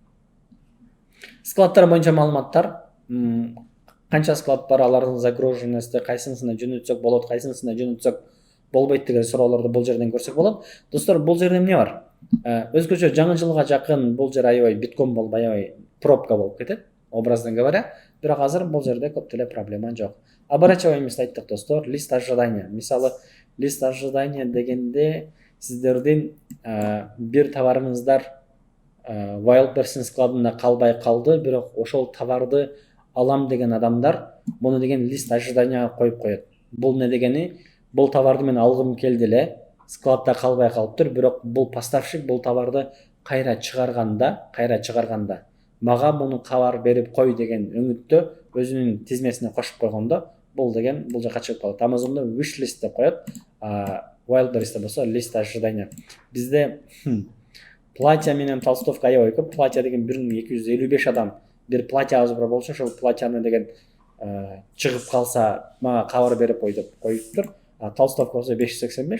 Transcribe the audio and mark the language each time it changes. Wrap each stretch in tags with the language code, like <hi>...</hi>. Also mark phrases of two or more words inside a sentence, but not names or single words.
<ky>Складдар боюнча маалыматтар, канча склад бар, алардын загруженности, кайсынысына жөнөтсөк болот, кайсынысына жөнөтсөк болбойт деген суроолорду бул жерден көрсөк болот. Достор, бул жерде эмне бар? Өзгөчө жаңы жылга жакын бул жер аябай битком болуп, аябай пробка болуп кетет,</ky> <ru>образно говоря.</ru> <ky>Бирок азыр бул жерде көп деле проблема жок. Оборачиваемость айттык достор,</ky> <ru>лист ожидания.</ru> <ky>Мисалы,</ky> <ru>лист ожидания</ru> <ky>дегенде сиздердин бир товарыңыздар Wildberries складында калбай калды, бирок ошол товарды алам деген адамдар муну деген</ky> <ru>лист ожиданияга</ru> <ky>коюп коет. Бул не дегени? Бул товарды мен алгым келди эле, складда калбай калыптыр, бирок бул поставщик бул товарды кайра чыгарганда мага муну кабар берип кой деген өңүттө өзүнүн тизмесине кошуп койгондо бул деген бул жака чыгып калат. Amazon'da</ky> <en>wish list</en> <ky>деп коет. Wildberries'те болсо</ky> <ru>лист ожидания.</ru> <ky>Бизде платья менен толстовка аябай көп. Платья деген 1255 адам бир платьябыз бар болчу, ошол платьяны деген чыгып калса мага кабар берип кой деп коюптур. Толстовка болсо 585.</ky>